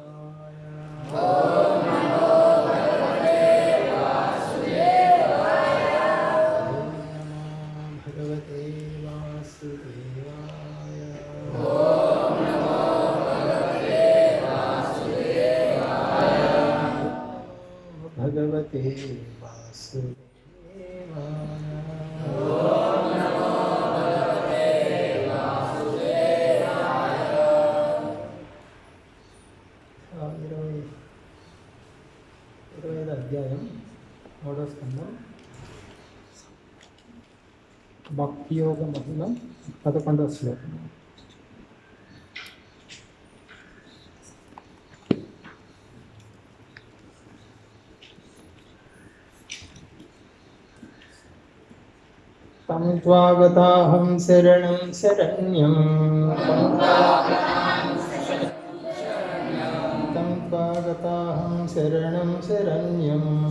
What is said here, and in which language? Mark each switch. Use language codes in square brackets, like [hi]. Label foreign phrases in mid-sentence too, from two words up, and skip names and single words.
[sa] ओम नमो भगवते वासुदेवाय ओम नमो भगवते वासुदेवाय ओम नमो भगवते वासुदेवाय [te] 20వ అధ్యాయం 3వ స్కందం భక్తి యోగ మహిమ 11వ శ్లోకం. [sa] तं त्वागताहं शरणं शरण्यं तं त्वागताहं शरणं शरण्यं